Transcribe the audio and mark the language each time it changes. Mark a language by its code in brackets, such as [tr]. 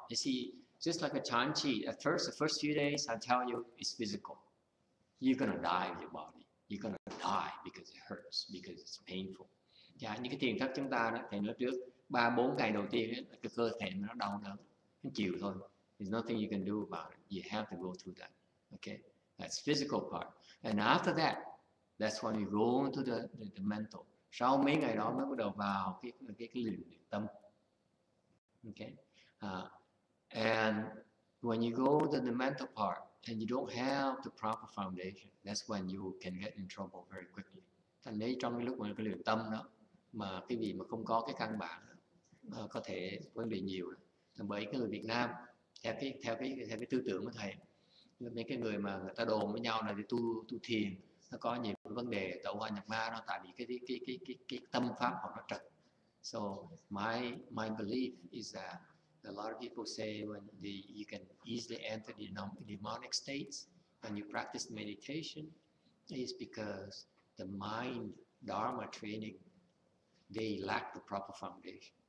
[en] You see, just like a chan chi, the first few days, I tell you, it's physical. You're gonna die with your body. You're gonna die because it hurts, because it's painful. [vi] Những cái thiền thất chúng ta đó, thầy nói trước 3-4 ngày đầu tiên ấy, cái cơ thể nó đau đớn, nó chịu thôi. [en] There's nothing you can do about it. You have to go through that. Okay, that's physical part. And after that, That's when you go into the mental. [vi] Sau mấy ngày đó mới bắt đầu vào cái luyện tâm. [en] Okay, and when you go to the mental part and you don't have the proper foundation, that's when you can get in trouble very quickly. [vi] Thành đấy trong cái lúc mà cái luyện tâm đó mà cái gì mà không có cái căn bản đó, có thể vấn đề nhiều. Bởi cái người Việt Nam theo cái tư tưởng của thầy, mấy cái người mà người ta đồn với nhau là đi tu thiền nó có nhiều vấn đề tẩu hỏa nhập ma đó, tại vì cái tâm pháp của nó trật. [en] So my belief is that a lot of people say when you can easily enter the demonic states when you practice meditation is because the mind Dharma training, they lack the proper foundation.